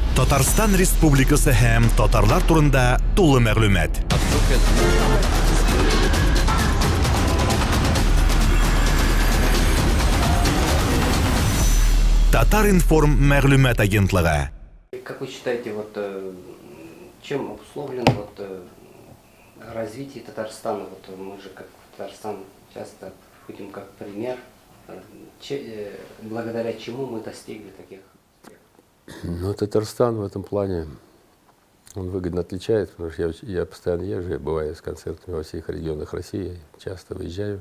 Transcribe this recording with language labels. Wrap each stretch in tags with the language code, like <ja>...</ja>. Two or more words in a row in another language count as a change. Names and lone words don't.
<tt>Татарстан Республикасы һәм татарлар турында тулы мәгълүмат. Татар-информ мәгълүмат агентлыгы.</tt> <ru>Как вы считаете, чем обусловлено развитие Татарстана? Мы же как Татарстан часто будем как пример, благодаря чему мы достигли таких успехов? Ну, Татарстан в этом плане, он выгодно отличается, потому что я постоянно езжу, я бываю с концертами во всех регионах России, часто выезжаю.</ru>